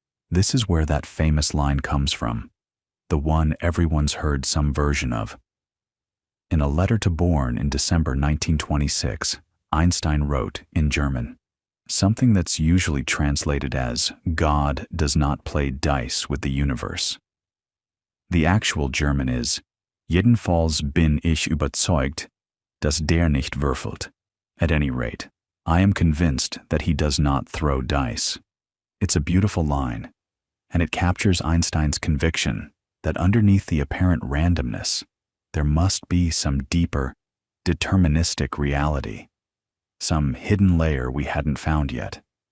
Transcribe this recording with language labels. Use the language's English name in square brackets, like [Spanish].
[English] This is where that famous line comes from, the one everyone's heard some version of. In a letter to Bohr in December 1926, Einstein wrote, in German, something that's usually translated as, God does not play dice with the universe. The actual German is, [German] jedenfalls bin ich überzeugt, dass der nicht würfelt. [English] At any rate, I am convinced that he does not throw dice. It's a beautiful line, and it captures Einstein's conviction that underneath the apparent randomness, there must be some deeper, deterministic reality, some hidden layer we hadn't found yet.